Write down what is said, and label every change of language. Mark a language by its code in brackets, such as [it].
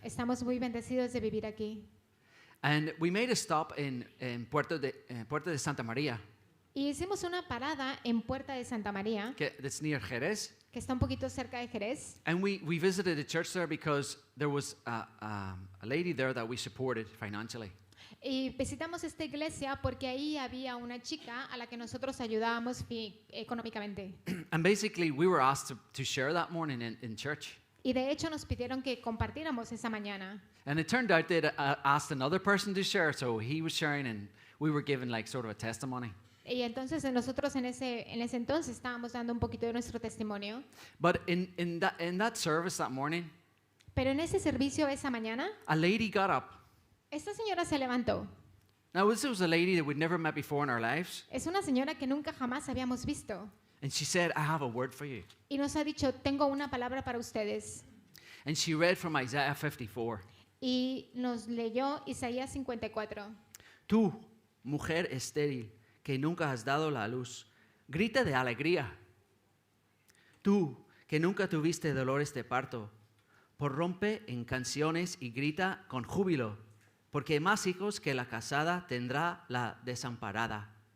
[es] Estamos muy bendecidos de vivir aquí. [en] And we made a stop in Puerto de Santa Maria, [es] Y hicimos una parada en Puerta de Santa María, [en] that's near Jerez. [es] que está un poquito cerca de Jerez. [en] And we visited a church there because there was a lady there that we supported financially. [es] Y visitamos esta iglesia porque ahí había una chica a la que nosotros ayudábamos económicamente. [en] And basically, we were asked to share that morning in church. [es] Y de hecho nos pidieron que compartiéramos esa mañana. [en] And it turned out they'd asked another person to share, so he was sharing, and we were given like sort of a testimony. [es] Y entonces nosotros en ese entonces estábamos dando un poquito de nuestro testimonio. [en] But in that service that morning, [es] Pero en ese servicio esa mañana, [en] a lady got up. [es] esta señora se levantó. [en] Now, this was a lady that we'd never met before in our lives. [es] Es una señora que nunca jamás habíamos visto. [en] And she said, I have a word for you. [es] Y nos ha dicho, tengo una palabra para ustedes. [en] And she read from Isaiah 54. [es] Y nos leyó Isaías 54. Tú, mujer estéril, que nunca has dado la luz, grita de alegría. Tú, que nunca tuviste dolores de parto, prorrumpe en canciones y grita con júbilo, porque más hijos que la casada tendrá la desamparada.